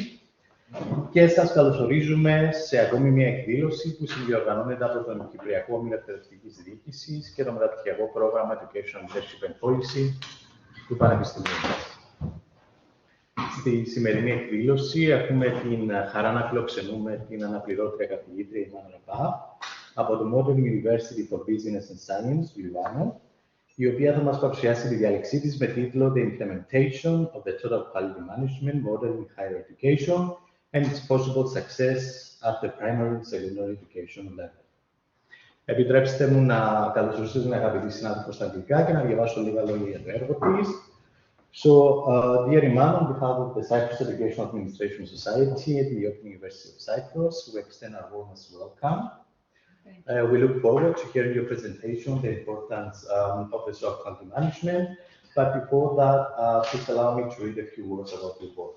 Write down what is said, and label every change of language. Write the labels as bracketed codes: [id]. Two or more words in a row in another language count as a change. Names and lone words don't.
[el] Και σας καλωσορίζουμε σε ακόμη μια εκδήλωση που συνδιοργανώνεται από τον Κυπριακό Όμιλο Εκπαιδευτικής Διοίκησης και το Μεταπτυχιακό Πρόγραμμα Education Leadership and Policy του Πανεπιστημίου μας. Στη σημερινή εκδήλωση έχουμε την χαρά να φιλοξενούμε την αναπληρώτρια καθηγήτρια Iman Rabah από το Modern University for Business and Science του Λιβάνου, η οποία θα μας παρουσιάσει τη διάλεξή της με τίτλο The Implementation of the Total Quality Management Model in Higher Education and its Possible Success at the Primary and Secondary Education Level. Επιτρέψτε μου να καλωσορίσω την αγαπητή συνάδελφο στα αγγλικά και να διαβάσω λίγα λόγια για το έργο της. [en] So, Dr Iman, on behalf of the Cyprus Educational Administration Society at the Open University of Cyprus, we extend our warmest welcome. We look forward to hearing your presentation on the importance of the soft quality management. But before that, please allow me to read a few words about your work.